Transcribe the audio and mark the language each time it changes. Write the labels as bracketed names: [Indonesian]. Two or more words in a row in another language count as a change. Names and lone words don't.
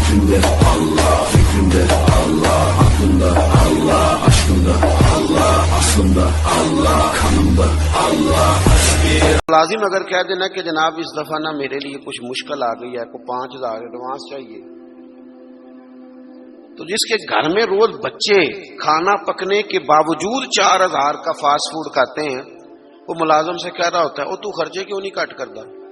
[Turkish] Kalbimde Allah, fikrimde Allah, aklımda Allah, aşkımda Allah, aslımda Allah, kanımda Allah. [Urdu] لازم اگر کہہ دینا کہ جناب اس دفعہ نا میرے لیے کچھ مشکل آ گئی ہے، کو 5000 ایڈوانس چاہیے، تو جس کے گھر میں روز بچے کھانا پکنے کے باوجود 4000 کا [English] fast food [Urdu] کھاتے ہیں، وہ ملازم سے کہہ رہا ہوتا ہے، او تو خرچے کیوں نہیں کٹ کرتا؟